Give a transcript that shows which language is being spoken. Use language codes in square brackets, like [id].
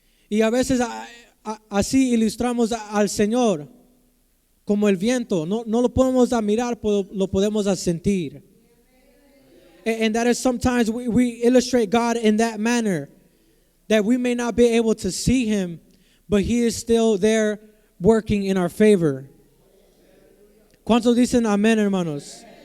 [es] Y a veces así ilustramos al Señor como el viento. No lo podemos mirar, pero lo podemos sentir. [en] And that is sometimes we illustrate God in that manner, that we may not be able to see Him, but He is still there working in our favor. [es] ¿Cuántos dicen amén, hermanos?